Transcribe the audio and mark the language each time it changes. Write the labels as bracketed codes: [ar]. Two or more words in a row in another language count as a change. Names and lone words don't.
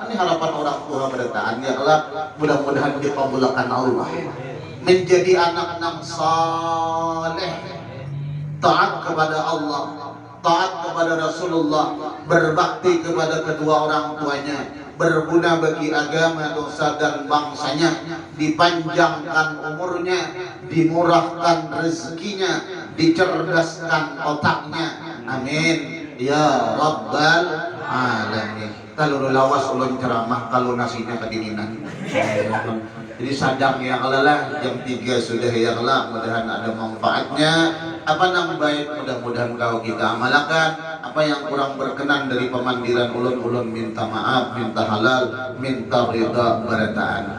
[id] Ini harapan orang tua bertahan [ar] يا الله, [id] mudah-mudahan dikabulkan Allah, menjadi anak yang saleh, taat kepada Allah, taat kepada Rasulullah, berbakti kepada kedua orang tuanya, berguna bagi agama, dosa dan bangsanya, dipanjangkan umurnya, dimurahkan rezekinya, dicerdaskan otaknya, [ar] آمين يا رب العالمين. [bjn] Kalau lawas ulun ceramah, kalau nasinya kedinginan. Jadi sadang [ar] يا الله [bjn] lah, jam 3 sudah [ar] يا الله, [bjn] mudah-mudahan ada manfaatnya. [id] Apa nama baik, mudah-mudahan kau kita amalkan. [bjn] Apa yang kurang berkenan dari pemandiran ulun-ulun minta maaf, minta halal, minta ridha barataan.